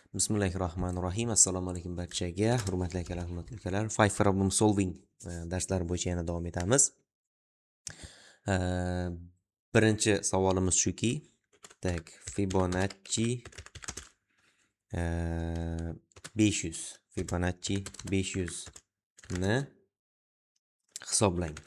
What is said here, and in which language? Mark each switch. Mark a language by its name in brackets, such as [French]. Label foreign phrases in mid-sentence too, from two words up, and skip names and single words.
[Uzbek] Bismillahirrohmanirrohim. Assalomu alaykum barchaga. Hurmatli akalar, hurmatli ukalar. [English] Five problem solving [Uzbek] darslari bo'yicha yana davom etamiz. Birinchi savolimiz shuki, Fibonacci 500. Fibonacci 500 ni hisoblang.